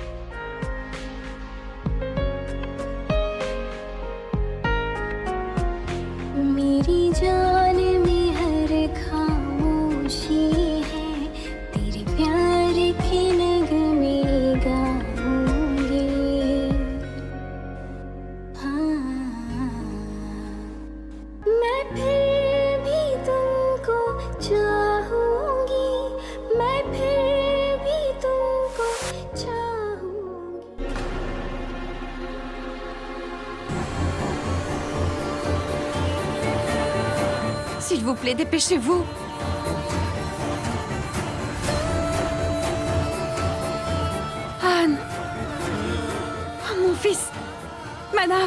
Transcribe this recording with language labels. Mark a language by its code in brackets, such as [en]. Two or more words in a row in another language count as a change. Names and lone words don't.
[hi] मेरी जान में हर खामोशी है तेरे प्यार के नगमे गाऊंगी हाँ मैं फिर भी तुमको चाहूंगी मैं फिर भी तुमको चाहूंगी [fr] S'il vous plaît, dépêchez-vous. Anne. Oh, mon fils. Manav.